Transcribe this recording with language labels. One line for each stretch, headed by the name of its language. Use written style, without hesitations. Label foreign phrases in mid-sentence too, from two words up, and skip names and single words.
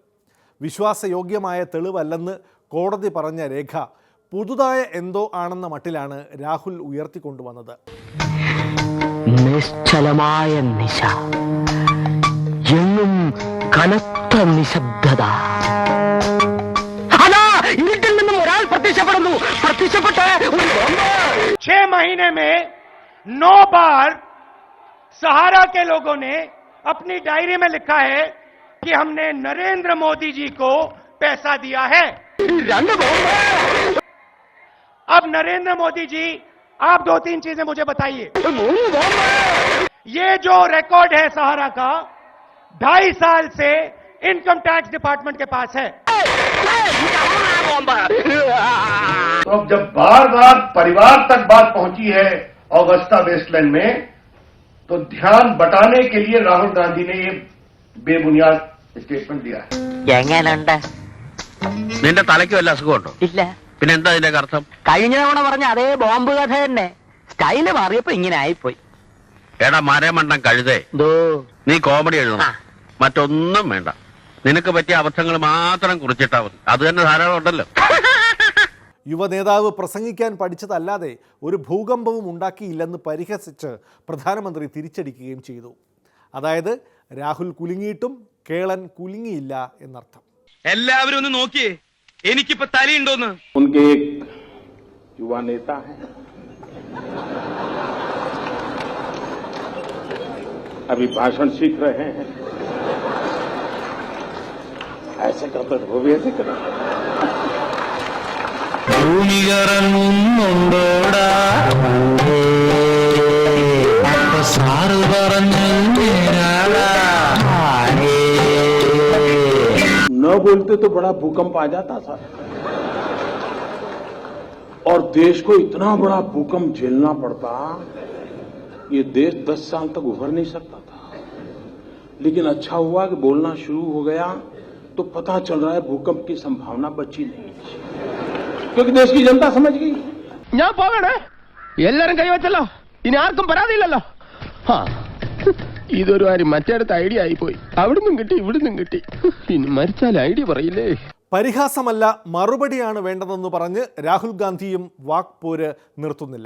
Malayalam: വിശ്വാസയോഗ്യമായ തെളിവല്ലെന്ന് കോടതി പറഞ്ഞ രേഖ പുതുതായ എന്തോ ആണെന്ന മട്ടിലാണ് രാഹുൽ ഉയർത്തിക്കൊണ്ടുവന്നത്. നിശ്ചലമായ നിശ, എങ്ങും കനത്ത നിശബ്ദത. ഇരുട്ടിൽ നിന്നും ഒരാൾ പ്രത്യക്ഷപ്പെടുന്നു. പ്രത്യക്ഷപ്പെട്ട്
Hindi: 6 महीने में 9 बार सहारा के लोगों ने अपनी डायरी में लिखा है कि हमने नरेंद्र मोदी जी को पैसा दिया है. अब नरेंद्र मोदी जी, आप 2-3 चीजें मुझे बताइए. ये जो रिकॉर्ड है सहारा का, 2.5 साल से
English: income tax department
Hindi: के पास है. तो अब जब बार बार परिवार तक बात पहुंची है ऑगस्टा वेस्टलैंड में, तो ध्यान बटाने के लिए राहुल गांधी ने ये बेबुनियाद स्टेटमेंट दिया है.
Malayalam: നിന്റെ തലയ്ക്ക് വല്ല അസുഖമുണ്ടോ? ഇല്ല. പിന്നെ എന്താ ഇതിന്റെ അർത്ഥം? കഴിഞ്ഞ തവണ പറഞ്ഞ അതേ ബോംബ് കഥ തന്നെ, സ്റ്റൈല് മാറിയപ്പോ ഇങ്ങനെ ആയിപ്പോയി. എടാ മരമണ്ടം കഴുതേ, നീ കോമഡി എഴുതണം, മറ്റൊന്നും വേണ്ട. നിനക്ക് പറ്റിയ അബദ്ധങ്ങൾ മാത്രം കുറിച്ചിട്ടാ മതി. അത് തന്നെ ധാരാളം ഉണ്ടല്ലോ. യുവനേതാവ് പ്രസംഗിക്കാൻ പഠിച്ചതല്ലാതെ ഒരു ഭൂകമ്പവും ഉണ്ടാക്കിയില്ലെന്ന് പരിഹസിച്ച് പ്രധാനമന്ത്രി തിരിച്ചടിക്കുകയും ചെയ്തു. അതായത് രാഹുൽ കുലുങ്ങിയിട്ടും കേളൻ കുലുങ്ങിയില്ല എന്നർത്ഥം. എല്ലാവരും ഒന്ന് നോക്കിയേ, എനിക്കിപ്പോ തലയുണ്ടോന്ന്.
Hindi: उनके एक युवा नेता हैं, अभी भाषण सीख रहे हैं. ऐसे करते वो भी ऐसे करें.
Malayalam: ഭൂമികറങ്ങുന്നുണ്ടോടാ സാറ് പറഞ്ഞു
Hindi: न बोलते तो बड़ा भूकंप आ जाता था, और देश को इतना बड़ा भूकंप झेलना पड़ता, ये देश 10 साल तक उभर नहीं सकता था. लेकिन अच्छा हुआ कि बोलना शुरू हो गया तो पता चल रहा है भूकंप की संभावना बची नहीं, क्योंकि देश की जनता समझ गई.
Malayalam: ഞാൻ പോകണേ, എല്ലാരും കൈവച്ചല്ലോ, ഇനി ആർക്കും പരാതിയില്ലല്ലോ. ഇതൊരു കാര്യം മറ്റേടത്ത് ഐഡിയ ആയിപ്പോയി. അവിടുന്നും കിട്ടി ഇവിടുന്നും കിട്ടി. ഇനി മരിച്ചാൽ ഐഡിയ പറയില്ലേ. പരിഹാസമല്ല മറുപടിയാണ് വേണ്ടതെന്ന് പറഞ്ഞ് രാഹുൽ ഗാന്ധിയും വാക്പോര് നിർത്തുന്നില്ല.